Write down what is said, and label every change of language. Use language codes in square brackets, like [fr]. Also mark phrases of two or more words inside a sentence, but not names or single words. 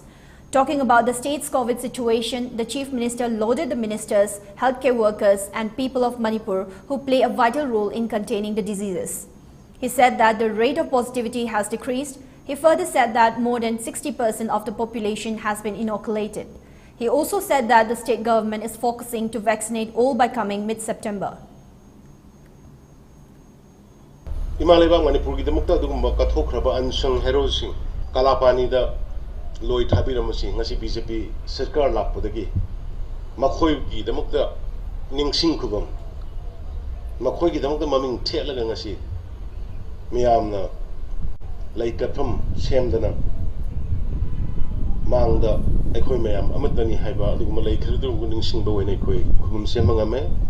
[en] Talking about the state's COVID situation, the Chief Minister lauded the ministers, healthcare workers and people of Manipur who play a vital role in containing the diseases. He said that the rate of positivity has decreased. He further said that more than 60% of the population has been inoculated. He also said that the state government is focusing to vaccinate all by coming mid-September. [mni] Imaleba Manipur ki demukta dugumba kathokraba [en] unsung heroes [mni] sing kalapani da loi thabiramasi ngasi BJP sarkar lakpadagi makhoi ki demukta ningsing khubam makhoi ki demukta maming thelaga ngasi miyamna laikatham semdana mangda ekhoi mayam amatani haiba aduguma laikhridu ningsingba wena ekhoi khubum semangame